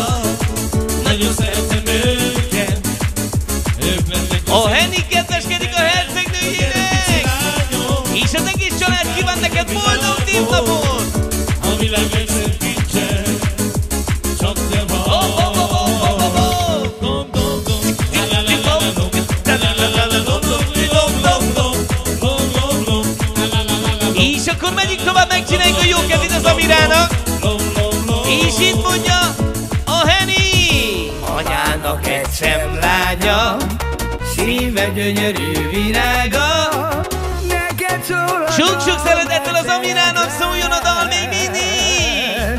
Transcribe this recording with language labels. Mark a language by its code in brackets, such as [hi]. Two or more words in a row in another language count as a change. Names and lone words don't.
[hu] Nagyon szeretem őket, ők lettek az A Henny kedveskedik a hercegnőjének! És az egész család kíván neked boldog névnapot! a világ legszebb kincse, csak te vagy. Dom, dom, dom, la, la, la, la, dom. La, la, la, la, la, dom, dom, dom, dom, dom. Dom, dom, dom, la, la, la, la, la, dom. És akkor megyünk tovább, megcsináljuk a jó kedvét az Amirának! Dom, dom, dom. És itt mondja a Henny! Anyának egy szemlánya, szíve gyönyörű virága. Neked szól a Sok-sok szeretettel az Amirának szóljon a dal még mindig!